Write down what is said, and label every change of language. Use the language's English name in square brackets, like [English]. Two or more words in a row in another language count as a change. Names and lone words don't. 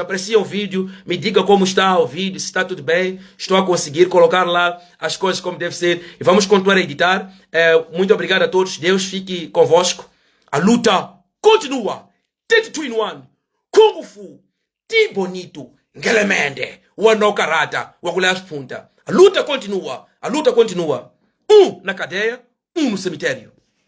[Portuguese] Apreciem o vídeo. Me diga como está o vídeo, se está tudo bem. Estou a conseguir colocar lá as coisas como deve ser. E vamos continuar a editar. Muito obrigado a todos. Deus fique convosco. A luta continua. 32-in-1. Kung Fu. Ti bonito. Ngelemende. Wano karata. Wagulas punta. A luta continua. Um na cadeia, um no cemitério.